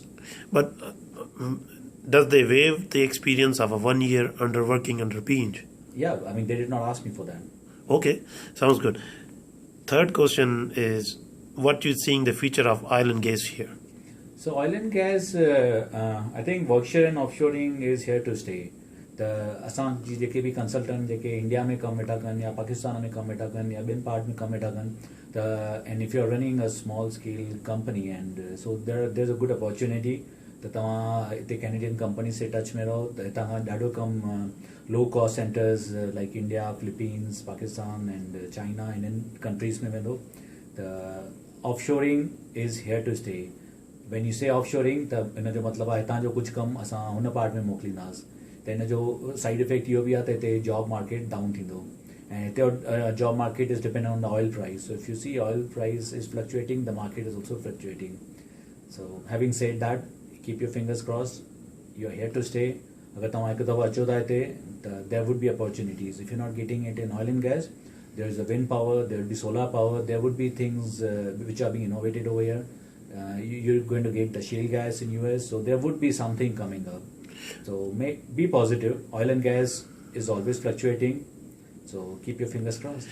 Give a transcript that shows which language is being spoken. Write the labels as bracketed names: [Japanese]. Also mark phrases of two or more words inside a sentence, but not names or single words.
[English] But does they waive the experience of a 1 year under working under PENG? Yeah, I mean they did not ask me for that. Okay, sounds good. Third question is, what do you think the future of oil and gas here? So oil and gas, I think workshare and offshoring is here to stay. [Sindhi] त असां जेके बि कंसल्टेंट जेके इंडिया में कमु वेठा कनि या पाकिस्तान में कमु वेठा कनि या ॿियनि पार्ट में कमु वेठा कनि, त [English] and if you are running a small scale company, and so there is a good opportunity [Sindhi] त तव्हां हिते कैनेडियन कंपनी से टच में रहो त हितां खां ॾाढो कम [English] low cost centers like India, [Sindhi] फिलीपींस, पाकिस्तान [English] and China [Sindhi] इन्हनि कंट्रीज़ में वेंदो त [English] offshoring is here to stay. when you say offshoring [Sindhi] त इन जो मतिलबु आहे हितां जो कुझु कमु असां हुन पार्ट में मोकिलींदासीं. त इन जो [English] side effect [Sindhi] इहो बि आहे त हिते [English] job market down [Sindhi] थींदो ऐं हिते [English] job market is depend on the oil price. so if you see oil price is fluctuating, the market is also fluctuating. so having said that, keep your fingers crossed. You're here to stay. [Sindhi] अगर तव्हां हिकु दफ़ो अचो था हिते त [English] there would be opportunities. If you're not getting it in oil and gas, there is a wind power, there will be solar power, there would be things which are being innovated over here. You're going to get the shale gas in US, so there would be something coming up. So be positive. Oil and gas is always fluctuating, so keep your fingers crossed.